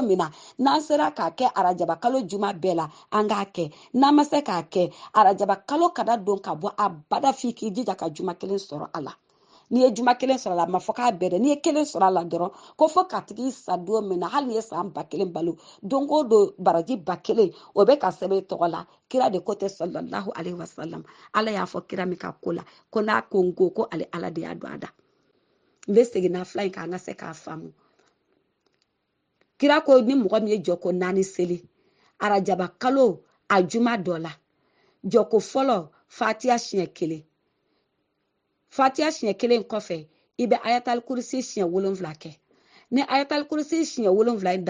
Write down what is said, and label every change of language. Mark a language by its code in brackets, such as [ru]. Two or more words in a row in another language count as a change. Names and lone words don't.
[bm] min na n'an sera k'a kɛ arajaba kalo juma bɛɛ la an k'a kɛ n'an ma se k'a kɛ arajaba kalo ka da don ka bɔ a bada f'i k'i jija ka juma 1 sɔrɔ a la n'i ye juma 1 sɔrɔ a la a ma fɔ k'a bɛɛ dɛ n'i ye 1 sɔrɔ a la dɔrɔn ko fo ka tigi sa don min na hali n'i ye san 1000 balo don o don baraji 1000 o bɛ ka sɛbɛn i tɔgɔ la kira de ko tɛ [ar] صلى الله عليه وسلم [bm] ala y'a fɔ kira min ka ko la ko n'a ko n ko ko ale ala de y'a don a da n bɛ segin nafila in kan an ka se k'a faamu kira ko ni mɔgɔ min ye jɔko 4 seli arajaba kalo a juma dɔ la jɔko fɔlɔ fatiha siɲɛ 1 fatiha siɲɛ 1 kɔfɛ i bɛ [ar] آية الكرسي [bm] siɲɛ 7 kɛ ni [ar] آية الكرسي [bm] siɲɛ 7 in